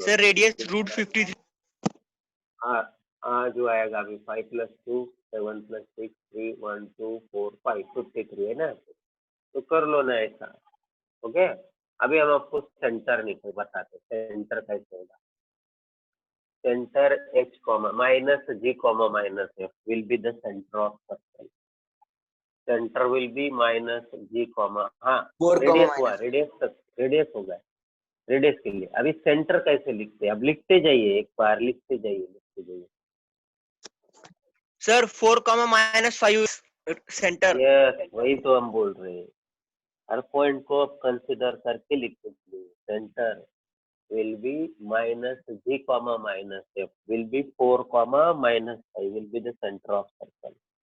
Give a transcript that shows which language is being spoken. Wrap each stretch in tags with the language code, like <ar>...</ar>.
<hi>Sir radius √53। जो आएगा अभी 5 + 2 7 + 6 3 1 2 4 5 53 है ना, तो कर लो ना ऐसा। ओके, अभी हम आपको सेंटर निकल बताते, सेंटर कैसे होगा।</hi> <en>Centre h -G, -F will be the center of circle. Center will be -G, हाँ 4,</en> <hi>रेडियस हुआ, -। रेडियस होगा, रेडियस के लिए। अभी सेंटर कैसे लिखते हैं, अब लिखते जाइए, एक बार लिखते जाइए। Sir 4, -5 centre. यस, वही तो हम बोल रहे हैं, हर पॉइंट को आप कंसिडर करके लिखते जाइए।</hi> <en>Centre will be -G, -F will be 4, -5 will be the center of circle.</en>